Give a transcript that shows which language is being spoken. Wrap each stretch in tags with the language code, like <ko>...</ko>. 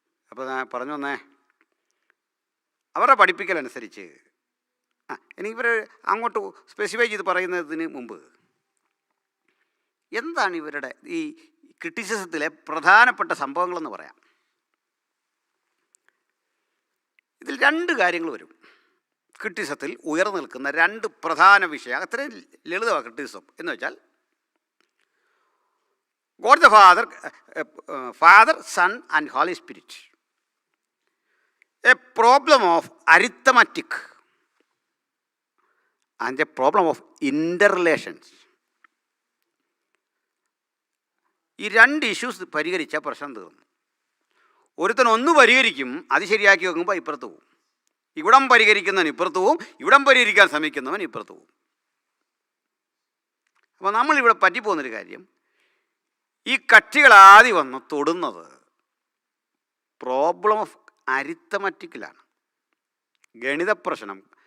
<ml>അപ്പോൾ ഞാൻ പറഞ്ഞു വന്നേ, അവരുടെ പഠിപ്പിക്കലനുസരിച്ച് ഇനി ഇവർ അങ്ങോട്ട് സ്പെസിഫൈ ചെയ്ത് പറയുന്നതിന് മുമ്പ് എന്താണ് ഇവരുടെ ഈ ക്രിറ്റിസിസത്തിലെ പ്രധാനപ്പെട്ട സംഭവങ്ങളെന്ന് പറയാം. ഇതിൽ 2 കാര്യങ്ങൾ വരും. ക്രിറ്റിസിസത്തിൽ ഉയർന്നു നിൽക്കുന്ന 2 പ്രധാന വിഷയം. അത്രയും ലളിതമാണ് ക്രിറ്റിസിസം എന്ന് വെച്ചാൽ,</ml> <en>God the Father, Son and Holy Spirit. A problem of arithmetic and a problem of interrelations.</en> <ml>ഈ 2 ഇഷ്യൂസ് പരിഹരിച്ചാൽ പ്രശ്നം തീർന്നു. ഒരുത്തൻ ഒന്ന് പരിഹരിക്കും, അത് ശരിയാക്കി വെക്കുമ്പോൾ ഇപ്പുറത്ത് പോവും. ഇവിടം പരിഹരിക്കുന്നവൻ ഇപ്പുറത്ത് പോവും, ഇവിടം പരിഹരിക്കാൻ ശ്രമിക്കുന്നവൻ ഇപ്പുറത്ത് പോവും. അപ്പോൾ നമ്മളിവിടെ പറ്റിപ്പോകുന്നൊരു കാര്യം, ഈ കക്ഷികളാദ്യം വന്ന് തൊടുന്നത് പ്രോബ്ലം ഓഫ് അരിത്തമറ്റിക്കിലാണ്. ഗണിത പ്രശ്നം.</ml>